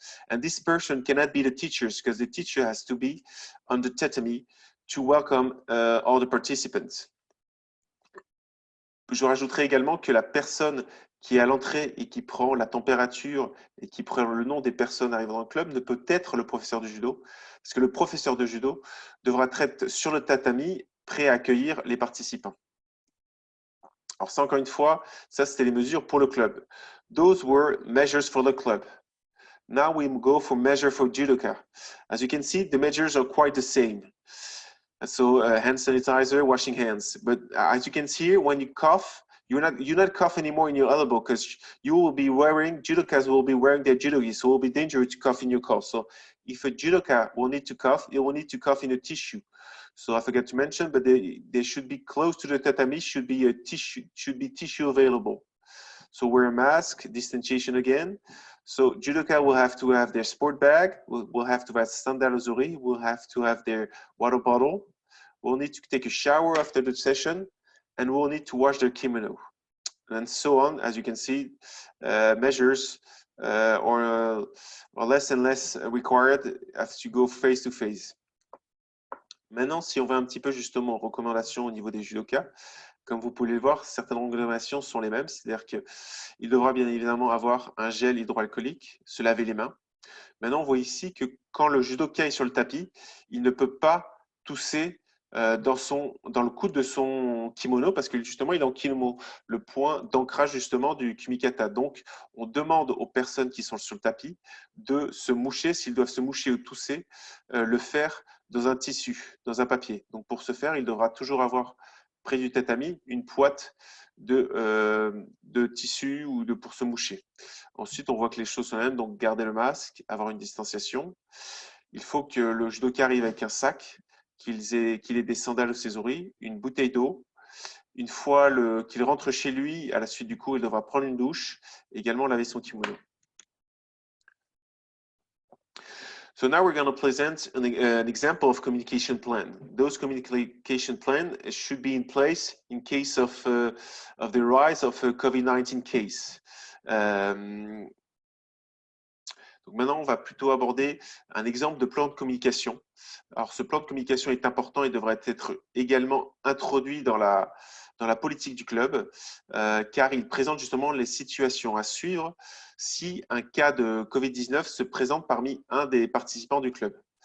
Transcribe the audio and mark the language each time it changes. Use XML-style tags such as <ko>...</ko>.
<en>And this person cannot be the teachers because the teacher has to be on the tatami to welcome all the participants.</en> <fr>Je rajouterai également que la personne qui est à l'entrée et qui prend la température et qui prend le nom des personnes arrivant dans le club ne peut être le professeur de judo, parce que le professeur de judo devra être sur le tatami, prêt à accueillir les participants. Alors ça, encore une fois, ça c'était les mesures pour le club.</fr> <en>Those were measures for the club. Now we go for measure for judoka. As you can see, the measures are quite the same. So hand sanitizer, washing hands. But as you can see here, when you cough, you're not cough anymore in your elbow because you will be wearing, judokas will be wearing their judogi, so it will be dangerous to cough in your cough. So if a judoka will need to cough, it will need to cough in a tissue. So I forgot to mention, but they should be close to the tatami, should be tissue available. So wear a mask, distanciation again. So judoka will have to have their sport bag, will have to have sandal ozori, will have to have their water bottle. We'll need to take a shower after the session, and we'll need to wash their kimono, and so on. As you can see, measures are less and less required as you go face to face.</en> <fr>Maintenant, si on va un petit peu justement aux recommandations au niveau des judokas, comme vous pouvez le voir, certaines recommandations sont les mêmes, c'est-à-dire qu'il devra bien évidemment avoir un gel hydroalcoolique, se laver les mains. Maintenant, on voit ici que quand le judoka est sur le tapis, il ne peut pas tousser dans le coude de son kimono parce que justement, il est en kimono, le point d'ancrage justement du kumikata. Donc, on demande aux personnes qui sont sur le tapis de se moucher, s'ils doivent se moucher ou tousser, le faire dans un tissu, dans un papier. Donc, pour ce faire, il devra toujours avoir près du tatami une boîte de tissu ou pour se moucher. Ensuite, on voit que les choses sont les mêmes, donc garder le masque, avoir une distanciation. Il faut que le judoka arrive avec un sac, qu'il ait des sandales ou ses oreilles, une bouteille d'eau. Une fois qu'il rentre chez lui, à la suite du cours, il devra prendre une douche et également laver son kimono.</fr> <en>So now we're going to present an example of communication plan. Those communication plan should be in place in case of the rise of a COVID-19 case.</en> <fr>Donc maintenant, on va plutôt aborder un exemple de plan de communication. Alors, ce plan de communication est important et devrait être également introduit dans la politique du club, car il présente justement les situations à suivre si un cas de COVID-19 se présente parmi un des participants du club.</fr>